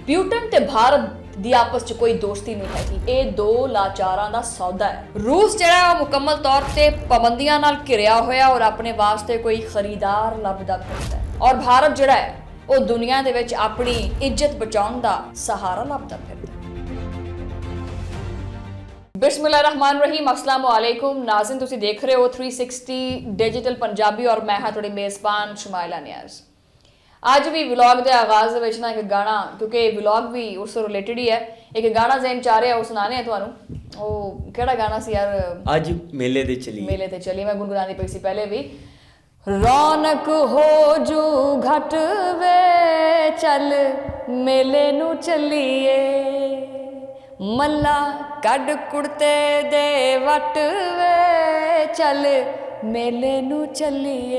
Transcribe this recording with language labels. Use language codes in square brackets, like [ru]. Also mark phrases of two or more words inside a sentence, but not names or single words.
[pa] ਪਿਊਟਨ ਤੇ ਭਾਰਤ ਦੀ ਆਪਸ ਚ ਕੋਈ ਦੋਸਤੀ ਨਹੀਂ ਹੈਗੀ, ਯੇ ਦੋ ਲਾਚਾਰਾਂ ਦਾ ਸੌਦਾ ਹੈ। ਰੂਸ ਜਿਹੜਾ ਹੈ ਮੁਕੰਮਲ ਤੌਰ ਤੇ ਪਾਬੰਦੀਆਂ ਨਾਲ ਘਿਰਿਆ ਹੋਇਆ ਔਰ ਅਪਨੇ ਵਾਸਤੇ ਕੋਈ ਖ਼ਰੀਦਾਰ ਲੱਭਦਾ ਫਿਰਦਾ ਹੈ ਔਰ ਭਾਰਤ ਜਿਹੜਾ ਹੈ ਵੋ ਦੁਨੀਆ ਦੇ ਵਿਚ ਅਪਨੀ ਇੱਜ਼ਤ ਬਚਾਉਣ ਦਾ ਸਹਾਰਾ ਲੱਭਦਾ ਫਿਰਦਾ। [ar] بسم الله الرحمن الرحيم، السلام عليكم [pa] ਨਾਜ਼ਰੀਨ, ਤੁਸੀਂ ਦੇਖ ਰਹੇ ਹੋ 360 ਡਿਜੀਟਲ ਪੰਜਾਬੀ ਔਰ ਮੈਂ ਹਾਂ ਤੁਹਾਡੀ ਮੇਜ਼ਬਾਨ ਸ਼ੁਮਾਇਲਾ ਨਿਆਜ਼। ਅੱਜ ਭੀ ਵਲੌਗ ਕੇ ਆਗਾਜ਼ ਦੇ ਵਿਚ ਨਾ ਏਕ ਗਾਨਾ, ਕਿਉਂਕਿ ਵਲੌਗ ਭੀ ਉਸ ਰਿਲੇਟਿਡ ਹੀ ਹੈ, ਏਕ ਗਾਨਾ ਜ਼ਹਨ ਚ ਆ ਰਿਹਾ ਹੈ, ਵੋ ਸੁਣਾਨੇ ਤੁਹਾਨੂੰ। ਵੋ ਕੇੜਾ ਗਾਨਾ ਸੀ ਯਾਰ? ਅੱਜ ਮੇਲੇ ਤੇ ਚਲੀ ਮੈਂ ਗੁਣਗੁਣਾਨੀ ਪਈ ਸੀ ਪਹਿਲੇ ਭੀ। ਰੌਣਕ ਹੋ ਜੂ ਘਟ ਵੇ ਚਲ ਮੇਲੇ ਨੂ ਚਲੀਏ, ਮੱਲਾ ਕੱਢ ਕੁੜਤੇ ਦੇ ਵੱਟ ਵੇ ਚਲ ਮੇਲੇ ਨੂ ਚਲੀਏ।